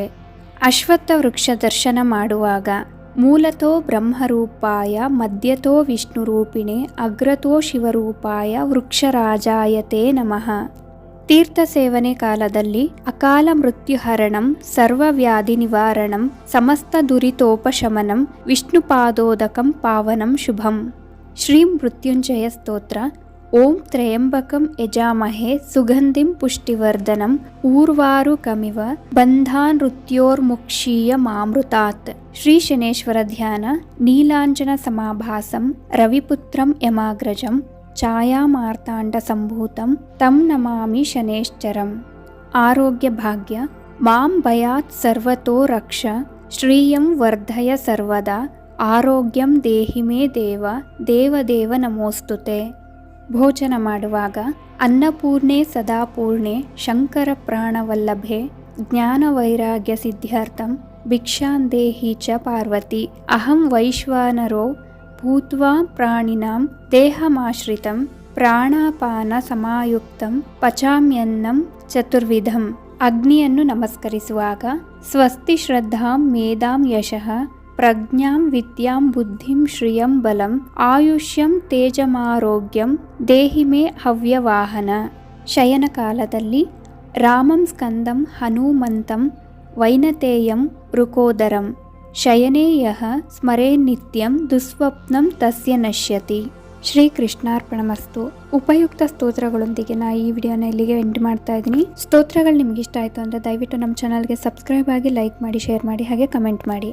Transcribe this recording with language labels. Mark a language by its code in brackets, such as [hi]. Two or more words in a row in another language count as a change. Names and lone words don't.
[kn] ಅಶ್ವತ್ಥ ವೃಕ್ಷ ದರ್ಶನ ಮಾಡುವಾಗ [sa] ಮೂಲತೋ ಬ್ರಹ್ಮರೂಪಾಯ ಮಧ್ಯತೋ ವಿಷ್ಣುರೂಪಿಣೆ, ಅಗ್ರತೋ ಶಿವರೂಪಾಯ ವೃಕ್ಷರಾಜಾಯತೆ ನಮಃ. [kn] ತೀರ್ಥ ಸೇವನೆ ಕಾಲದಲ್ಲಿ [sa] ಅಕಾಲ ಮೃತ್ಯುಹರಣಂ ಸರ್ವವ್ಯಾಧಿ ನಿವಾರಣಂ, ಸಮಸ್ತ ದುರಿತೋಪಶಮನಂ ವಿಷ್ಣುಪಾದೋದಕಂ ಪಾವನಂ ಶುಭಂ. ಶ್ರೀ ಮೃತ್ಯುಂಜಯ ಸ್ತೋತ್ರ. ಓಂ ತ್ರಯಂಬಕಂ ಯಜಾಮಹೇ ಸುಗಂಧಿಂ ಪುಷ್ಟಿವರ್ಧನಂ, ಊರ್ವಾರುಕಮಿವ ಬಂಧಾನೃತ್ಯೋರ್ಮುಕ್ಷೀಯ ಮಾಮೃತಾತ್. ಶ್ರೀ ಶನೇಶ್ವರ ಧ್ಯಾನ. ನೀಲಾಂಜನ ಸಮಾಭಾಸಂ ರವಿಪುತ್ರಂ ಯಮಾಗ್ರಜಂ, ಛಾಯಾಮಾರ್ತಾಂಡ ಸಂಭೂತಂ ತಂ ನಮಾಮಿ ಶನೇಶ್ಚರಂ. ಆರೋಗ್ಯ ಭಾಗ್ಯ. ಮಾಂ ಭಯಾತ್ ಸರ್ವತೋ ರಕ್ಷ, ಶ್ರೀಯಂ ವರ್ಧಯ ಸರ್ವದಾ, ಆರೋಗ್ಯಂ ದೇಹಿ ಮೇ ದೇವ ದೇವದೇವ ನಮೋಸ್ತುತೆ. [kn] ಭೋಜನ ಮಾಡುವಾಗ [sa] ಅನ್ನಪೂರ್ಣೆ ಸದಾಪೂರ್ಣೆ ಶಂಕರ ಪ್ರಾಣವಲ್ಲಭೆ, ಜ್ಞಾನವೈರಾಗ್ಯ ಸಿದ್ಧಾರ್ಥಂ ಭಿಕ್ಷಾಂದೇಹಿ ಚ ಪಾರ್ವತಿ, ಅಹಂ ವೈಶ್ವಾನರೋ ಭೂತ್ವಾ ಪ್ರಾಣಿನಾಂ ದೇಹಮಾಶ್ರಿತಂ, ಪ್ರಾಣಾಪಾನ ಸಮಾಯುಕ್ತಂ ಪಚಾಮ್ಯನ್ನಂ ಚತುರ್ವಿಧಂ. [kn] ಅಗ್ನಿಯನ್ನು ನಮಸ್ಕರಿಸುವಾಗ [sa] ಸ್ವಸ್ತಿ ಶ್ರದ್ಧಾಂ ಮೇಧಾಂ ಯಶಃ, ಪ್ರಜ್ಞಾಂ ವಿದ್ಯಾಂ ಬುದ್ಧಿಂ ಶ್ರಿಯಂ ಬಲಂ, ಆಯುಷ್ಯಂ ತೇಜಮಾರೋಗ್ಯಂ ದೇಹಿ ಮೇ ಹವ್ಯವಾಹನ. [kn] ಶಯನ ಕಾಲದಲ್ಲಿ [sa] ರಾಮಂ ಸ್ಕಂದಂ ಹನುಮಂತಂ ವೈನತೇಯಂ ವೃಕೋದರಂ, ಶಯನೇ ಯಃ ಸ್ಮರೇನ್ನಿತ್ಯಂ ದುಸ್ವಪ್ನಂ ತಸ್ಯ ನಶ್ಯತಿ. ಶ್ರೀ ಕೃಷ್ಣಾರ್ಪಣಮಸ್ತು. [kn] ಉಪಯುಕ್ತ ಸ್ತೋತ್ರಗಳೊಂದಿಗೆ ಈ ವಿಡಿಯೋನ ಇಲ್ಲಿಗೆ ಎಂಡ್ ಮಾಡ್ತಾ ಇದ್ದೀನಿ. ಸ್ತೋತ್ರಗಳು ನಿಮ್ಗೆ ಇಷ್ಟ ಆಯಿತು ಅಂದರೆ ದಯವಿಟ್ಟು ನಮ್ಮ ಚಾನಲ್ಗೆ ಸಬ್ಸ್ಕ್ರೈಬ್ ಆಗಿ, ಲೈಕ್ ಮಾಡಿ, ಶೇರ್ ಮಾಡಿ, ಹಾಗೆ ಕಮೆಂಟ್ ಮಾಡಿ.